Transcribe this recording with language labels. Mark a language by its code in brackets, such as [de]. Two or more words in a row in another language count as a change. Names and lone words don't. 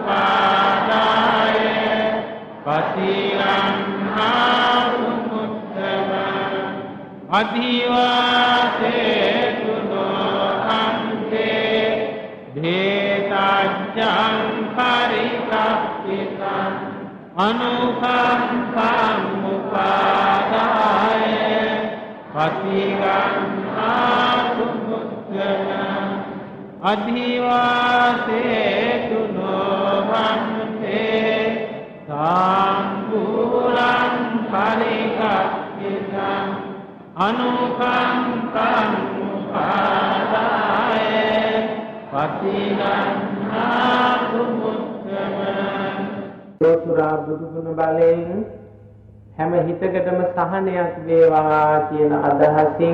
[pi] පාදාය පතිගන්හාතු මුත්තම අධිවාසේතු නොහන්තේ භේතජ්ජං පරිකප්පිතං අනුකම්පං උපාදාය පතිගන්හාතු මුත්තම අධිවාසේතු නොහන්තේ සාම්බුලං පරිකප්පිතං අනුකම්පං උපාදාය පතිගන්හාතු මුත්තම [si] ලෝතුරා බුදුගුණ බලයෙන් හැම හිතකටම සහනයක් වේවා කියන අදහසින්